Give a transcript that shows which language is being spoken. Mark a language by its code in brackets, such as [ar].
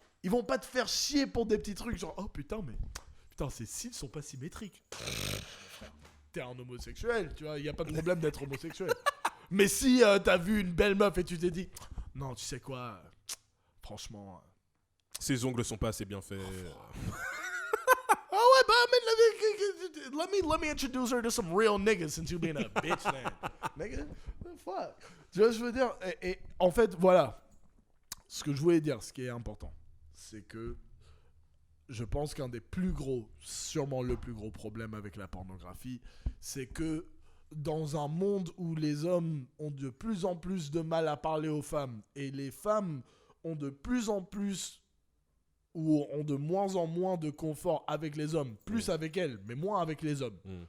[fr] Ils vont pas te faire chier pour des petits trucs genre, oh putain, ces cils sont pas symétriques. Frère, t'es un homosexuel, tu vois, il n'y a pas de problème d'être homosexuel. Mais si t'as vu une belle meuf et tu t'es dit, non, tu sais quoi, franchement... Ses ongles sont pas assez bien faits. [en] Ah ouais, bah, let me introduce her to some real niggas since you being a bitch, man. Nigga, fuck. [fr] Tu vois ce que je veux dire? Et en fait, voilà. Ce que je voulais dire, ce qui est important, c'est que je pense qu'un des plus gros, sûrement le plus gros problème avec la pornographie, c'est que dans un monde où les hommes ont de plus en plus de mal à parler aux femmes et les femmes ont de plus en plus ou ont de moins en moins de confort avec les hommes, plus avec elles, mais moins avec les hommes.